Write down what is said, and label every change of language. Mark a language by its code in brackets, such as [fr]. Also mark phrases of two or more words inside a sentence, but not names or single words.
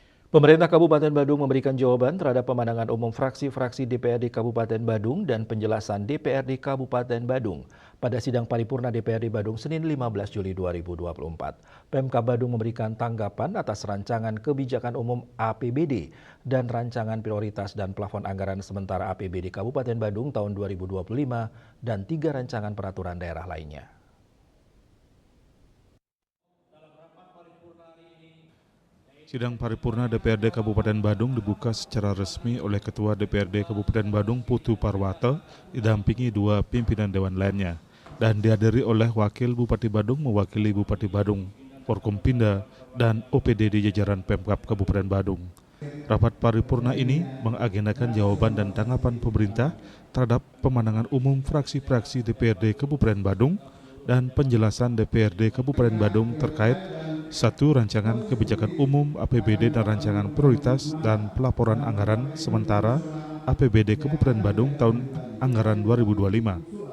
[id] Pemerintah Kabupaten Badung memberikan jawaban terhadap pemandangan umum fraksi-fraksi DPRD Kabupaten Badung dan penjelasan DPRD Kabupaten Badung pada sidang paripurna DPRD Badung Senin 15 Juli 2024. Pemkab Badung memberikan tanggapan atas rancangan kebijakan umum APBD dan rancangan prioritas dan plafon anggaran sementara APBD Kabupaten Badung tahun 2025 dan 3 rancangan peraturan daerah lainnya. Sidang paripurna DPRD Kabupaten Badung dibuka secara resmi oleh Ketua DPRD Kabupaten Badung Putu Parwata didampingi dua pimpinan dewan lainnya dan dihadiri oleh Wakil Bupati Badung mewakili Bupati Badung, Forkompinda, dan OPD di jajaran Pemkab Kabupaten Badung. Rapat paripurna ini mengagendakan jawaban dan tanggapan pemerintah terhadap pemandangan umum fraksi-fraksi DPRD Kabupaten Badung dan penjelasan DPRD Kabupaten Badung terkait satu rancangan kebijakan umum APBD dan rancangan prioritas dan pelaporan anggaran sementara APBD Kabupaten Badung tahun anggaran 2025.